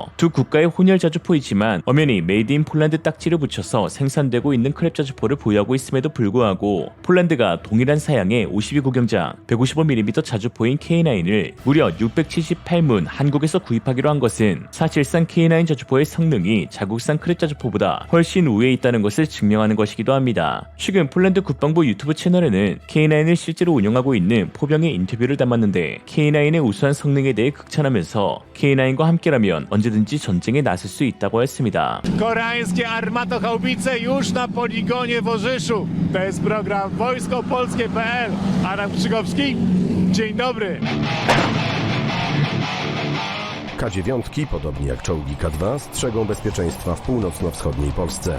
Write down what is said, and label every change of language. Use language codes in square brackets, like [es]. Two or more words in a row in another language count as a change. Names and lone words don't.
[ko] 두 국가의 혼혈 자주포이지만 엄연히 [en] made in Poland [ko] 딱지를 붙여서 생산되고 있는 크랩 자주포를 보유하고 있음에도 불구하고 폴란드가 동일한 사양의 52 구경장 155mm 자주포인 K9을 무려 678문 한국에서 구입하기로 한 것은 사실상 K9 자주포의 성능이 자국산 크랩 자주포보다 훨씬 우위에 있다는 것을 증명하는 것이기도 합니다. 최근 폴란드 국방부 유튜브 채널에는 K9을 실제로 운영하고 있는 포병의 인터뷰를 담았는데 K9의 우수한 성능에 대해 극찬하면서 K9과 함께라면 언제든지 전쟁에 나설 수 있다고 했습니다. [pl] Koreańskie armatochaubice już na poligonie w Orzyszu. To jest program wojskopolskie.pl. Adam Krzykowski. Dzień dobry. K9, podobnie jak czołgi K2, strzegą bezpieczeństwa w północno-wschodniej Polsce.